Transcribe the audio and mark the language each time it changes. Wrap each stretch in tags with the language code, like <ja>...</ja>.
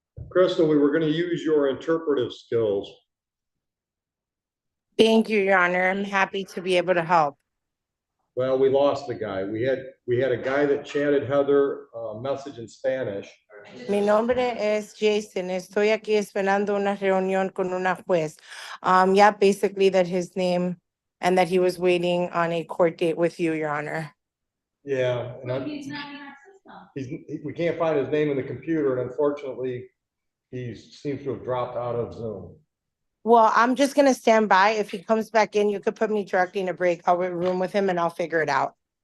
<en>Crystal, we were gonna use your interpretive skills. Thank you, Your Honor. I'm happy to be able to help. Well, we lost the guy. We had a guy that chatted Heather a message in Spanish.</en> <es>Mi nombre es Jason. Estoy aquí esperando una reunión con una juez.</es> <en>Yeah, basically that his name and that he was waiting on a court date with you, Your Honor. Yeah. But he's not in our system. We can't find his name in the computer and unfortunately, he seems to have dropped out of Zoom. Well, I'm just gonna stand by. If he comes back in, you could put me directly in a breakout room with him and I'll figure it out.</en>